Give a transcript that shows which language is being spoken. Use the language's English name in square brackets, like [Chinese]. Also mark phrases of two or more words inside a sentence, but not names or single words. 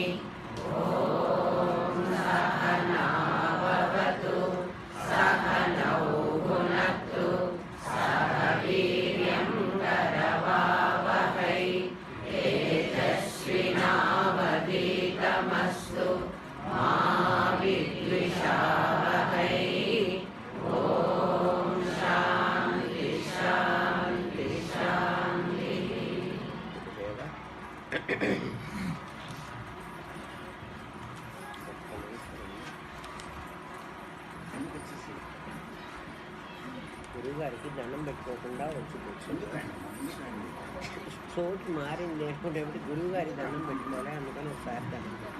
[Sanskrit] ॐ सहना भवतु सहनौ भुनक्तु सह वीर्यं करवावहै तेजस्विनावधीतमस्तु मा विद्विषावहै। ॐ शान्ति शान्ति शान्तिः। [Telugu] గురువుగారికి దండం పెట్టుకోకుండా వచ్చి కూర్చుంది. చోటు మారింది లేకపోతే గురువుగారి దండం పెట్టుకోవాలి, అందుకని ఒకసారి దండం.